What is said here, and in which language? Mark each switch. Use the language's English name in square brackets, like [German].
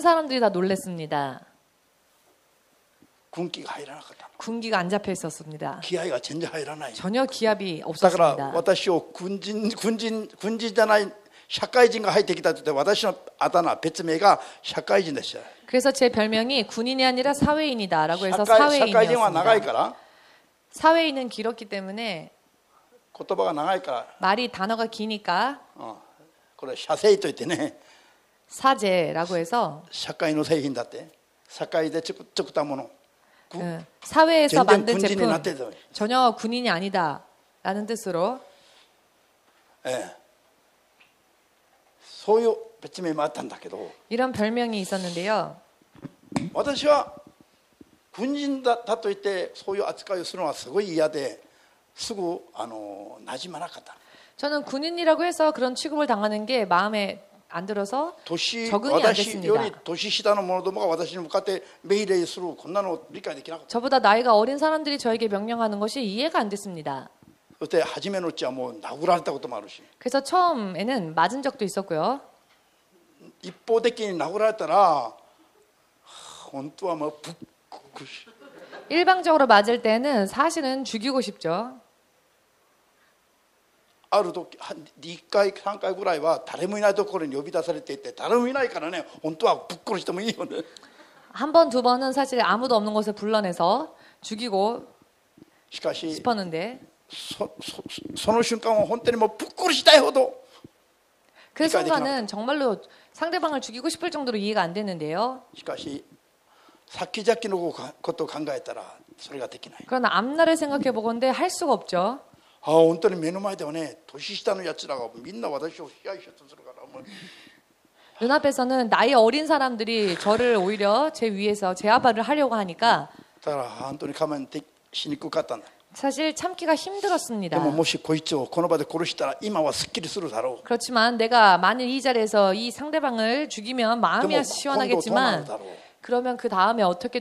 [Korean] 사람들이 다 놀랬습니다. [Japanese] 군기가 入らなかった。 [Korean] 군기가 안 잡혀 있었습니다. [Japanese] 気合が全然入らない。 [Korean] 전혀 기압이 [Japanese] だから [Korean] 없었습니다. [Japanese] 私を軍人じゃない社会人が入ってきたと言って私のあだ名別名が社会人でした。 [Korean] 그래서 제 별명이 군인이 아니라 사회인이다라고 해서 [Japanese] 社会人は長い [Korean] 사회인이었습니다. [Japanese] から [Korean] 사회인은 길었기 때문에 [Japanese] 言葉が長いから、 [Korean] 말이 단어가 기니까 [Japanese] これ社製といってね、 [Korean] 사제라고 해서 [Japanese] 社会の製品だって、社会で作ったもの、 [Korean] 사회에서 전쟁 군진이 제품 났대요. 전혀 군인이 아니다라는 뜻으로 [Japanese] そういう別名もあったんだけど、 [Korean] 이런 별명이 있었는데요. [Japanese] 私は軍人だと言ってそういう扱いをするのはすごい嫌ですぐ馴染まなかった。 [Korean] 저는 군인이라고 해서 그런 취급을 당하는 게 마음에 안 들어서 적응이 안 [Japanese] 私よ [Korean] 됐습니다. [Japanese] り年下の者どもが私に向かって命令するこんなの理解できなかった。 [Korean] 저보다 나이가 어린 사람들이 저에게 명령하는 것이 이해가 안 됐습니다. [Japanese] そして初めのうちはもう殴られたこともあるし、 [Korean] 그래서 처음에는 맞은 적도 있었고요. [Japanese] 一方的に殴られたら本当はもうぶっこし [Korean] 일방적으로 맞을 때는 사실은 죽이고 싶죠. [Japanese] ある時2回3回ぐらいは誰もいないところに呼び出されていて、誰もいないからね、本当はぶっ殺してもいいよね。 [Korean] 한 번, 두 번은 사실 아무도 없는 곳에 불러내서 죽이고 [Japanese] しかし [Korean] 싶었는데 [Japanese] その瞬間は本当にもうぶっ殺したいほど [Korean] 그 순간은 정말로 상대방을 죽이고 싶을 정도로 이해가 안 됐는데요. [Japanese] しかし先々のことを考えたらそれができない。 [Korean] 그러나 앞날을 생각해 보건대 할 수가 없죠. [Japanese] 本当に目の前ではね、年下のやつらがみんな私を支配しようとするからもう [Korean] 눈앞에서는 나이 어린 사람들이 저를 오히려 제 위에서 제압을 하려고 하니까 [Japanese] だから本当に我慢しにくかったんだ。 [Korean] 사실 참기가 [Japanese] で [Korean] 힘들었습니다. [Japanese] ももしこいつをこの場で殺したら今はすっきりするだろう。 [Korean] 그렇지만 내가 만일 이 자리에서 이 상대방을 죽이면 마음이 [Japanese] でも [Korean] 시원하겠지만 [Japanese] 今度どうなるだろう。 [Korean] 그러면 그 다음에 어떻게